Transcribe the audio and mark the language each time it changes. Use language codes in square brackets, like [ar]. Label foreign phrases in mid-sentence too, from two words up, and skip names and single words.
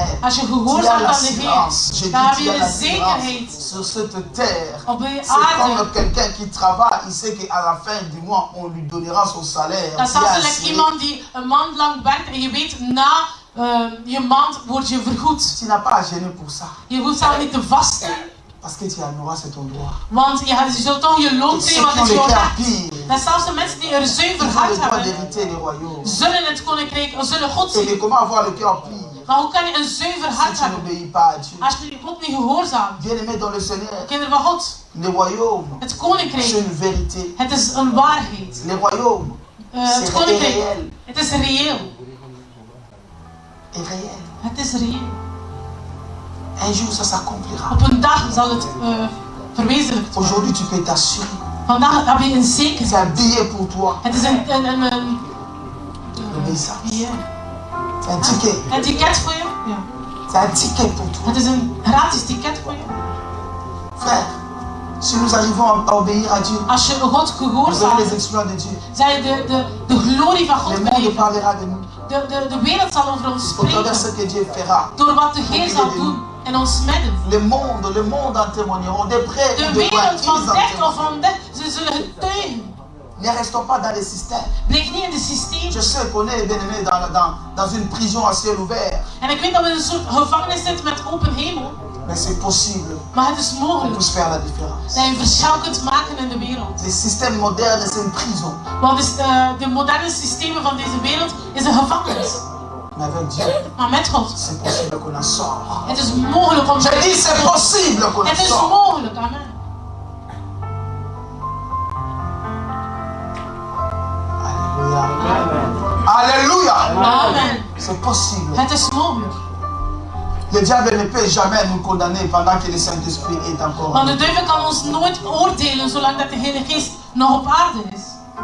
[nl] Als je [fr] tu as [nl] gehoorzaamt aan de [fr] l'assurance, [nl] Heer, [fr] je dis, [nl] dan heb [fr] tu [nl] je [fr] as [nl] de [fr] l'assurance [nl] zekerheid [fr] sur cette terre. [nl] op de [fr] C'est comme [nl] aarde. [fr] quelqu'un qui travaille, il sait qu'à la fin du mois, on lui donnera son salaire. [nl] Dat is [fr] Bien [nl] zelfs [fr] assuré. [nl] iemand die een maand lang werkt en je weet, na je maand word je vergoed. [fr] Tu n'as pas à gêner pour ça, [nl] Je hoeft zelf niet te vasten, [fr] parce que tu en auras, c'est ton droit. [nl] want je zult toch je loon [fr] Et ceux [nl] zien, want [fr] qui ont [nl] het is [fr] le [nl] jouw [fr] cœur [nl] recht. [fr] pire, [nl] Dat zelfs de mensen die een zuiver [fr] ils ont [nl] hart [fr] le droit [nl] hebben, [fr] d'hériter les royaumes. [nl] zullen het koninkrijk, zullen God [fr] Et [nl] zien. [fr] mais comment avoir le cœur pire [nl] Maar hoe kan je een zuiver [fr] si [nl] hart [fr] tu [nl] hebben [fr] n'obéis pas à Dieu? [nl] als je God niet gehoorzaamt? [fr] Bien-aimé dans le Seigneur, [nl] Kinderen van God, [fr] les royaumes, [nl] het [fr] c'est [nl] koninkrijk, [fr] une vérité. [nl] het is een waarheid. [fr] Les royaumes, [nl] Het [fr] c'est [nl] koninkrijk, [fr] réel. [nl] het is reëel. [fr] Et réel. [nl] Het is reëel. [fr] Un jour, ça s'accomplira. [nl] Op een dag zal het verwezenlijkt worden. [fr] Aujourd'hui, tu peux t'assurer. [nl] Vandaag heb je een [fr] C'est [nl] zekerheid. [fr] un billet pour toi. [nl] Het is een [fr] L'obéissance. [nl] ja, [fr] C'est un ticket. [nl] een ticket voor je. Ja. [fr] C'est un ticket pour toi. [nl] Het is een gratis ticket voor je. [fr] Frère, si nous arrivons à obéir à Dieu, [nl] Als je God [fr] vous verrez [nl] gehoorzaamt, [fr] les exploits de Dieu. [nl] zal je de glorie van [fr] Le [nl] God [fr] monde [nl] beleven. [fr] parlera de nous. [nl] De wereld zal over ons [fr] Au travers de ce [nl] spreken. [fr] que Dieu fera. [nl] Door wat de Heer zal doen in ons midden. [fr] Le monde en témoigneront. Des près [nl] De [fr] ou de loin, [nl] wereld [fr] ils [nl] van [fr] en [nl] dicht of [fr] témoigneront. [nl] van dicht, ze zullen getuigen. [fr] Ne restons pas dans les systèmes. [nl] Blijf niet in het systeem. [fr] Je sais qu'on est bien aimé dans une prison à ciel ouvert. [nl] En ik weet dat we in een soort gevangenis zitten met open hemel. [fr] Mais c'est possible [nl] Maar het is [fr] qu'on [nl] mogelijk [fr] puisse faire la différence. [nl] dat je een verschil kunt maken in de wereld. [fr] Les systèmes modernes, c'est une prison. [nl] Want dus de moderne systemen van deze wereld is een gevangenis. [fr] Mais avec Dieu, [nl] Maar met God, [fr] c'est possible qu'on en sort. [nl] het is mogelijk om... [fr] Je dis c'est possible qu'on en [nl] Het is [fr] sort. [nl] mogelijk, amen. [fr] Alléluia. Alléluia. Amen. C'est possible. [nl] Het is mogelijk. [fr] Le diable ne peut jamais nous condamner pendant que le Saint-Esprit est encore en [nl] Want de [fr] nous. [nl] duivel kan ons nooit oordelen zolang dat de Heilige Geest nog op aarde is.